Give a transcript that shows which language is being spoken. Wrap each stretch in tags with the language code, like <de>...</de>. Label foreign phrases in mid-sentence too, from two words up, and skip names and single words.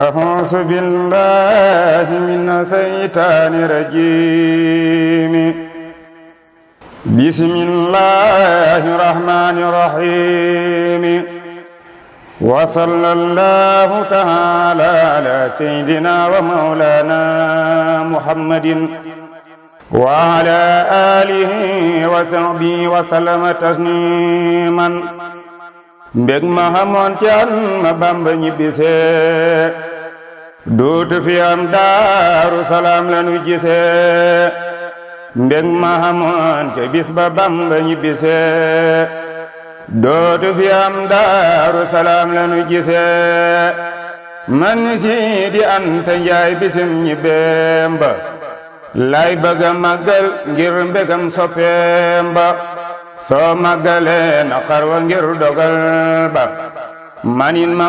<ar>أعوذ بالله من الشيطان الرجيم بسم الله الرحمن الرحيم وصلى الله تعالى على سيدنا ومولانا محمد وعلى آله وصحبه وسلم تسليما</ar> <wo>mbég ma xamoon ci an ma Bamba ñibbisee dootu fi am Daaru Salaam lanu gisee mbég ma xamoon ca bis ba Bamba ñibbisee dootu fi am Daaru Salaam lanu gisee man Sidi Anta Njaay bisim ñibbeem ba lay bëgg a màggal ngir mbégam soppeem ba soo màggalee naqar wa ngir dogal ba manin ma</wo>